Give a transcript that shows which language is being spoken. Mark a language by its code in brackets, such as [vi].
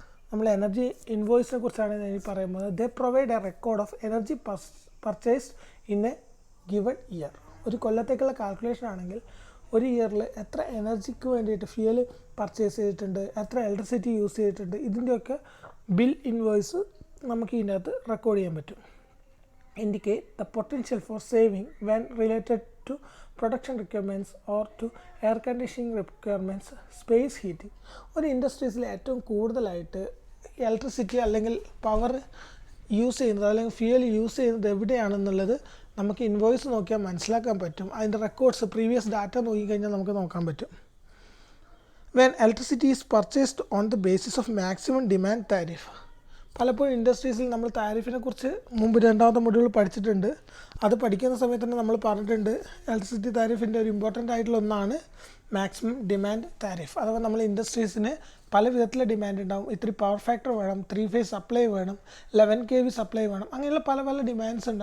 [ml] നമ്മൾ എനർജി ഇൻവോയ്സിനെ കുറിച്ചാണ് ഇനി പറയുന്നത്. [en] They provide a record of energy purchased in a given year. [ml] ഒരു കൊല്ലത്തേക്കുള്ള കാൽക്കുലേഷൻ ആണെങ്കിൽ ഒരു ഇയറിൽ എത്ര എനർജിക്ക് വേണ്ടിയിട്ട് ഫ്യൂവൽ പർച്ചേസ് ചെയ്തിട്ടുണ്ട്, എത്ര ഇലക്ട്രിസിറ്റി യൂസ് ചെയ്തിട്ടുണ്ട്, ഇതിൻ്റെയൊക്കെ ബിൽ ഇൻവോയ്സ് നമുക്ക് ഇതിനകത്ത് റെക്കോർഡ് ചെയ്യാൻ പറ്റും. [en] Indicate the potential for saving when related to production requirements or to air conditioning requirements, space heating. [ml] ഒരു ഇൻഡസ്ട്രീസിൽ ഏറ്റവും കൂടുതലായിട്ട് ഇലക്ട്രിസിറ്റി അല്ലെങ്കിൽ പവർ യൂസ് ചെയ്യുന്നത് അല്ലെങ്കിൽ ഫ്യൂവൽ യൂസ് ചെയ്യുന്നത് എവിടെയാണെന്നുള്ളത് നമുക്ക് ഇൻവോയ്സ് നോക്കിയാൽ മനസ്സിലാക്കാൻ പറ്റും. അതിൻ്റെ റെക്കോർഡ്സ് പ്രീവിയസ് ഡാറ്റ നോക്കിക്കഴിഞ്ഞാൽ നമുക്ക് നോക്കാൻ പറ്റും. [en] When electricity is purchased on the basis of maximum demand tariff. [ml] പലപ്പോഴും ഇൻഡസ്ട്രീസിൽ നമ്മൾ താരിഫിനെ കുറിച്ച് മുമ്പ് രണ്ടാമത്തെ മൊഡ്യൂൾ പഠിച്ചിട്ടുണ്ട്. അത് പഠിക്കുന്ന സമയത്ത് തന്നെ നമ്മൾ പറഞ്ഞിട്ടുണ്ട് ഇലക്ട്രിസിറ്റി താരിഫിൻ്റെ ഒരു ഇമ്പോർട്ടൻ്റ് ആയിട്ടുള്ള ഒന്നാണ് മാക്സിമം ഡിമാൻഡ് താരിഫ്. അഥവാ നമ്മൾ ഇൻഡസ്ട്രീസിന് പല വിധത്തിലുള്ള ഡിമാൻഡ് ഉണ്ടാവും. ഇത്തിരി പവർ ഫാക്ടർ വേണം, 3 phase സപ്ലൈ വേണം, 11 kV സപ്ലൈ വേണം, അങ്ങനെയുള്ള പല ഡിമാൻഡ്സ് ഉണ്ട്.